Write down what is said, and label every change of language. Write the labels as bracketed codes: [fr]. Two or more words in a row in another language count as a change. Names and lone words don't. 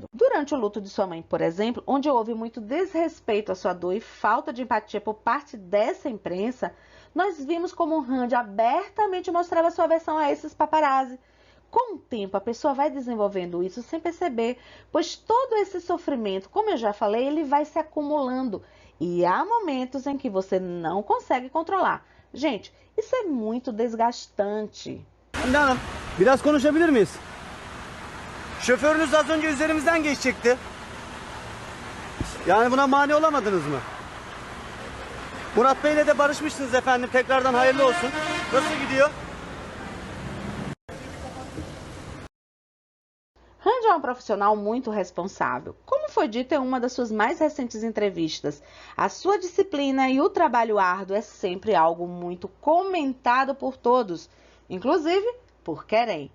[pt] Durante o luto de sua mãe, por exemplo, onde houve muito desrespeito à sua dor e falta de empatia por parte dessa imprensa, nós vimos como o Randy abertamente mostrava sua aversão a esses paparazzi. Com o tempo, a pessoa vai desenvolvendo isso sem perceber, pois todo esse sofrimento, como eu já falei, ele vai se acumulando. E há momentos em que você não consegue controlar. Gente, isso é muito desgastante. [tr] Hande Hanım, biraz konuşabilir miyiz? Şoförünüz az önce üzerimizden geçecekti. Yani buna mani olamadınız mı? Murat Bey'le de barışmışsınız efendim. Tekrardan hayırlı olsun. Nasıl gidiyor? [pt] Randy é um profissional muito responsável. Como foi dito em uma das suas mais recentes entrevistas, a sua disciplina e o trabalho árduo é sempre algo muito comentado por todos, inclusive por Keren.